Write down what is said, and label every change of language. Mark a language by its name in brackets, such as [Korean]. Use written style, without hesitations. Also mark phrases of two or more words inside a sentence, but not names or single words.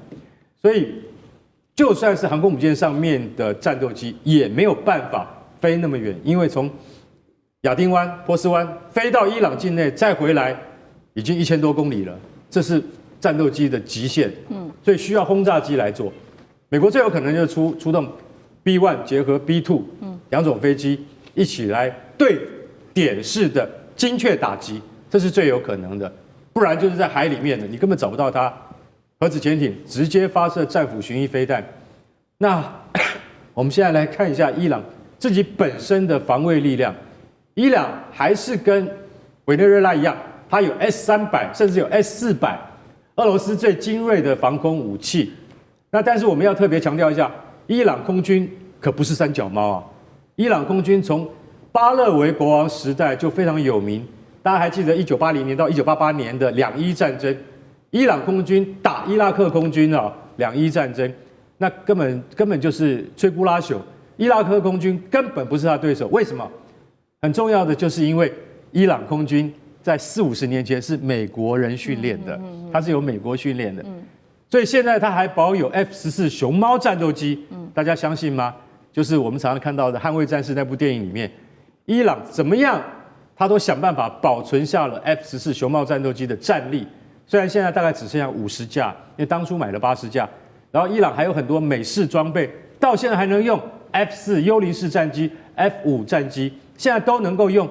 [Chinese] 所以就算是航空母艦上面的戰鬥機也沒有辦法飛那麼遠，因為從亞丁灣、波斯灣飛到伊朗境內再回來已經1000多公里了，這是戰鬥機的極限。所以需要轟炸機來做。美國最有可能就是出動 B1 結合 B2 兩種飛機一起來對點式的精確打擊，這是最有可能的。不然就是在海裡面的，你根本找不到它。核子潛艇直接發射戰斧巡弋飛彈。那我們現在來看一下伊朗自己本身的防衛力量。伊朗還是跟委內瑞拉一樣，它有 S-300，甚至有 S-400，俄羅斯最精銳的防空武器。那但是我們要特別強調一下，伊朗空軍可不是三腳貓伊朗空軍從巴勒維國王時代就非常有名。大家還記得1980年到1988年的兩伊戰爭，伊朗空軍打伊拉克空軍兩伊戰爭，那根本就是摧枯拉朽，伊拉克空軍根本不是他對手。為什麼？很重要的就是因為伊朗空軍在40-50年前是美國人訓練的，它是由美國訓練的，所以現在它還保有 F-14 熊貓戰鬥機，大家相信嗎？就是我們常常看到的《捍衛戰士》那部電影裡面，伊朗怎麼樣，他都想辦法保存下了 F-14熊貓戰鬥機的戰力。雖然現在大概只剩下50架，因為當初買了80架，然後伊朗還有很多美式裝備，到現在還能用 F-4幽靈式戰機、F-5戰機，現在都能夠用。